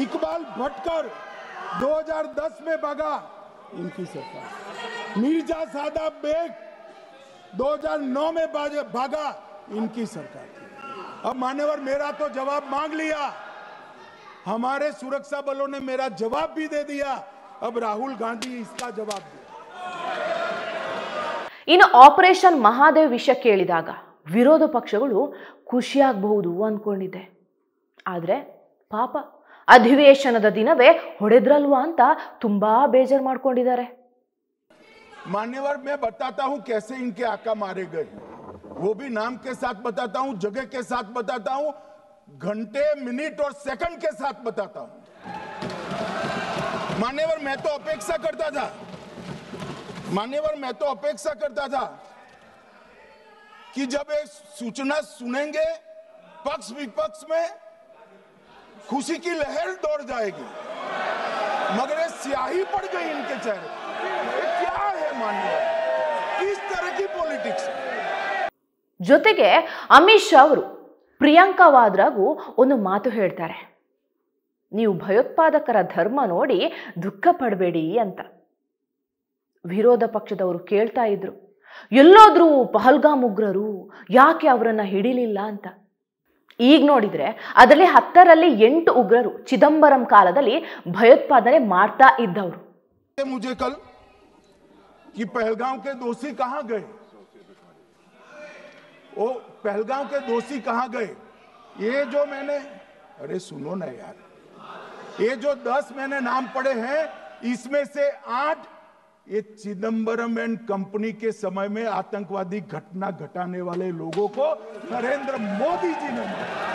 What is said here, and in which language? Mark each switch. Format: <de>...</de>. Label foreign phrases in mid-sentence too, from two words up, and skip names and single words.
<hi>इकबाल भटकर 2010 में भागा, इनकी सरकार। मिर्जा सादाब बेग 2009 में भागा, इनकी सरकार। अब मान्यवर मेरा तो जवाब मांग लिया, हमारे सुरक्षा बलों ने मेरा जवाब भी दे दिया, अब राहुल गांधी इसका जवाब दे।</hi> <kn>ಇನ್ನು ಆಪರೇಷನ್ ಮಹಾದೇವ್ ವಿಷಯ ಕೇಳಿದಾಗ ವಿರೋಧ ಪಕ್ಷಗಳು ಖುಷಿಯಾಗಬಹುದು ಅನ್ಕೊಂಡಿದ್ದೆ. ಆದರೆ ಪಾಪ ಅಧಿವೇಶನದ ದಿನವೇ ಹೊಡೆದ್ರಲ್ವಾ ಅಂತ ತುಂಬಾ ಬೇಜಾರು ಮಾಡ್ಕೊಂಡಿದ್ದಾರೆ.</kn> <hi>मान्यवर मैं बताता हूं कैसे इनके आका मारे गए, वो भी नाम के साथ बताता हूं, जगह के साथ बताता हूं, घंटे मिनट और सेकंड के साथ बताता हूं। मान्यवर मैं तो अपेक्षा करता था, मान्यवर मैं तो अपेक्षा करता था कि जब एक सूचना सुनेंगे पक्ष विपक्ष में खुशी की लहर दौड़ जाएगी, मगर ये स्याही पड़ गई इनके चेहरे। ये क्या है मान्यवर, किस तरह की पॉलिटिक्स?</hi> <kn>ಜೊತೆಗೆ ಅಮಿತ್ ಶಾ ಅವರು ಪ್ರಿಯಾಂಕಾ ವಾದ್ರಾಗೂ ಒಂದು ಮಾತು ಹೇಳ್ತಾರೆ, ನೀವು ಭಯೋತ್ಪಾದಕರ ಧರ್ಮ ನೋಡಿ ದುಃಖ ಪಡಬೇಡಿ ಅಂತ. ವಿರೋಧ ಪಕ್ಷದವರು ಕೇಳ್ತಾ ಇದ್ರು, ಎಲ್ಲೋದ್ರೂ ಪಹಲ್ಗಾಮ್ ಉಗ್ರರು, ಯಾಕೆ ಅವರನ್ನ ಹಿಡಿಲಿಲ್ಲ ಅಂತ. ಈಗ ನೋಡಿದ್ರೆ ಅದರಲ್ಲಿ 10ರಲ್ಲಿ 8 ಉಗ್ರರು ಚಿದಂಬರಂ ಕಾಲದಲ್ಲಿ ಭಯೋತ್ಪಾದನೆ ಮಾಡ್ತಾ ಇದ್ದವರು.</kn> <hi>मुझे कल कि पहलगाम के दोषी कहां गए, वो पहलगाम के दोषी कहां गए? ये जो मैंने, अरे सुनो ना यार, ये जो 10 मैंने नाम पढ़े हैं, इसमें से 8 ये चिदंबरम</hi> <en>and company</en> <hi>के समय में आतंकवादी घटना घटाने वाले लोगों को नरेंद्र मोदी जी ने मारा।</hi>